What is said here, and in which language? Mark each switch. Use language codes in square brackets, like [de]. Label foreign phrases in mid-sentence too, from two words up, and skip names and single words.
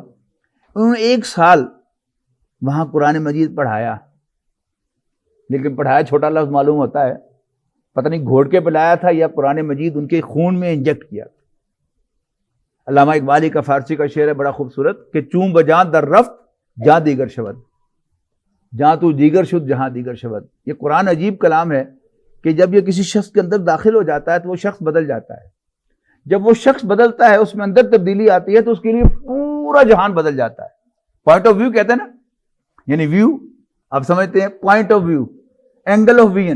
[ur] انہوں نے 1 سال وہاں قرآن مجید پڑھایا، لیکن پڑھایا چھوٹا لفظ معلوم ہوتا ہے، پتہ نہیں گھوڑ کے پلایا تھا یا قرآن مجید ان کے خون میں انجیکٹ کیا. علامہ اقبالی کا فارسی کا شعر ہے بڑا خوبصورت کہ [fa] چون بجاں در رفت جہاں دیگر شود، جہاں تو دیگر شد جہاں دیگر شود. [ur] یہ قرآن عجیب کلام ہے کہ جب یہ کسی شخص کے اندر داخل ہو جاتا ہے تو وہ شخص بدل جاتا ہے. جب وہ شخص بدلتا ہے، اس میں اندر تبدیلی آتی ہے، تو اس کے لیے پورا جہان بدل جاتا ہے. [en] point of view [ur] کہتے ہیں نا، یعنی ویو آپ سمجھتے ہیں، [en] point of view, angle of vision.